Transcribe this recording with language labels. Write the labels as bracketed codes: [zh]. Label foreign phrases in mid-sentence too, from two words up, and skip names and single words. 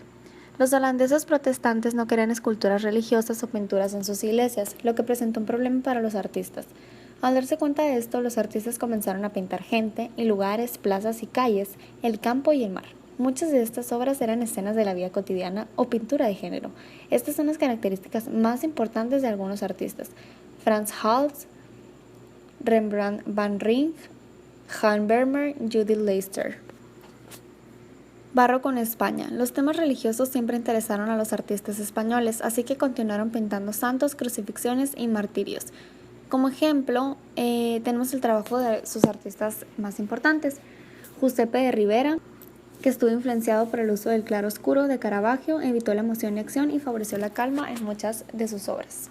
[es] Los holandeses protestantes no querían esculturas religiosas o pinturas en sus iglesias, lo que presentó un problema para los artistas. Al darse cuenta de esto, los artistas comenzaron a pintar gente y lugares, plazas y calles, el campo y el mar. Muchas de estas obras eran escenas de la vida cotidiana o pintura de género. Estas son las características más importantes de algunos artistas: Frans Hals, Rembrandt van Rijn, Jan Vermeer, Judith Leyster. Barroco en España. Los temas religiosos siempre interesaron a los artistas españoles, así que continuaron pintando santos, crucifixiones y martirios. Como ejemplo, tenemos el trabajo de sus artistas más importantes: Giuseppe de Ribera, que estuvo influenciado por el uso del claroscuro de Caravaggio, evitó la emoción y acción y favoreció la calma en muchas de sus obras.